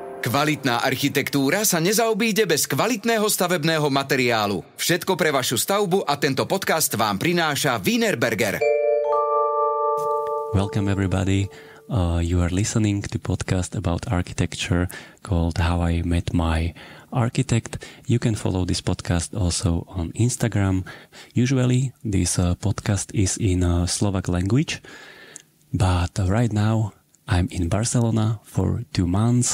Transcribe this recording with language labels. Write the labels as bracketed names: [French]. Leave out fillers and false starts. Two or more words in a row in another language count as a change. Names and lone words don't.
[Slovak] Kvalitná architektúra sa nezaobíde bez kvalitného stavebného materiálu. Všetko pre vašu stavbu a tento podcast vám prináša Wienerberger. [English] Welcome everybody. You are listening to podcast about architecture called How I Met My Architect. You can follow this podcast also on Instagram. Usually this podcast is in Slovak language, but right now I'm in Barcelona for 2 months.